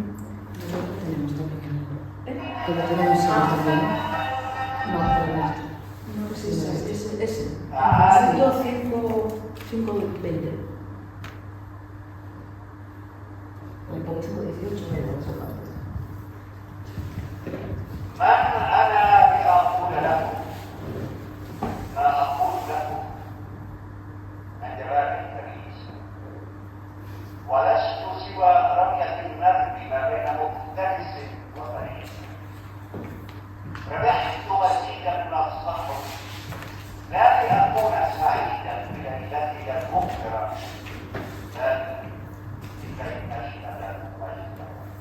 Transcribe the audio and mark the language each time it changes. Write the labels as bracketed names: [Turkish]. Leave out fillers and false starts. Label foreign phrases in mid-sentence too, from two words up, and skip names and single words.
[Spanish] No tenemos todo pequeño. Pero tenemos No, sí, ese. 5:20. Un poco 5:18. [Arabic] من أنا بأقول لكم ما أقول لكم عند باب الكنيسة ولست سوى رمية النرد ما بين مفترس وفريق ربحت مزيدا من الصحو لا لأكون سعيدا بليلتي المغفرة بل لكي أشهد وجهه